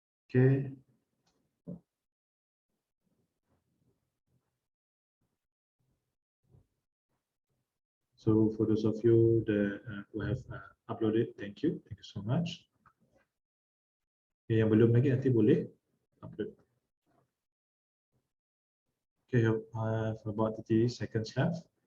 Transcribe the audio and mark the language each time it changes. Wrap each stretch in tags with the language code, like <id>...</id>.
<en>Okay. So for those of you that who have uploaded, thank you so much.</en> <ms>Okay, yang belum lagi nanti boleh upload.</ms> <en>Okay, I have about 30 seconds left.</en>